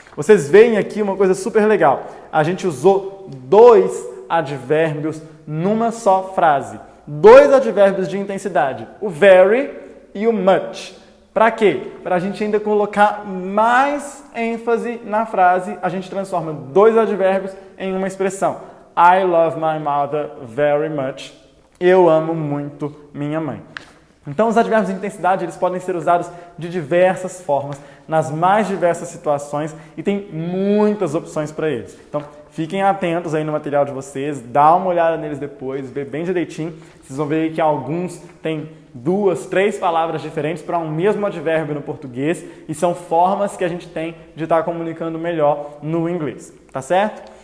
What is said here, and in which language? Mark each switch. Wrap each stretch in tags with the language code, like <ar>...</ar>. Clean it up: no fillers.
<pt>Vocês veem aqui uma coisa super legal. A gente usou dois advérbios numa só frase. Dois advérbios de intensidade. O very e o much. Para quê? Para a gente ainda colocar mais ênfase na frase, a gente transforma dois advérbios em uma expressão.</pt> <en>I love my mother very much.</en> <pt>Eu amo muito minha mãe. Então, os advérbios de intensidade eles podem ser usados de diversas formas, nas mais diversas situações e tem muitas opções para eles. Então, fiquem atentos aí no material de vocês, dá uma olhada neles depois, vê bem direitinho. Vocês vão ver que alguns têm 2, 3 palavras diferentes para um mesmo advérbio no português e são formas que a gente tem de estar comunicando melhor no inglês, tá certo?</pt>